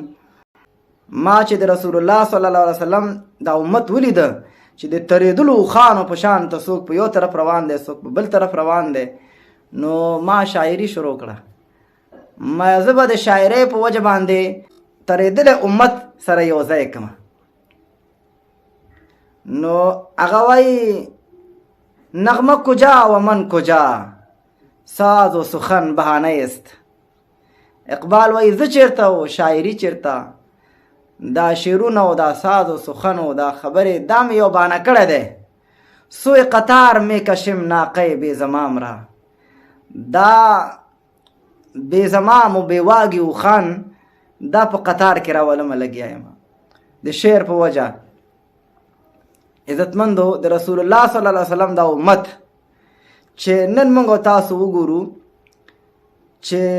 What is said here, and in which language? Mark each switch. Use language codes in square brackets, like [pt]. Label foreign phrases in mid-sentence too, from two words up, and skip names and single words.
[ps] ما چې د رسول الله [ar] صلی الله علیه وسلم [ps] دا امت ولیده چې د تریدلو اوښانو په شان ته څوک په یو طرف روان دی، څوک په بل طرف روان دی، نو ما شاعري شروع کړه. ما زه به د شاعرۍ په وجه باندې تریدلی امت سره یو ځای کړم. نو هغه وایي [fa] نغمه کجا و من کجا، ساز و سخن بهانه است. [ps] اقبال وایي زه چیرته و شاعري چیرته، دا شعرونه و دا ساز و سخن و دا خبرې دا مې یو بهانه کړی دی. [fa] سوی قطار می کشم ناقه بې زمام را، [ps] دا بې زمام و بې واګي اوښان دا په قطار کې راولمه لګیا یم د شعر په وجه. عزتمندو، د رسول الله [ar] صلی الله علیه وسلم [ps] دا امت چې نن موږ تاسو وګورو چې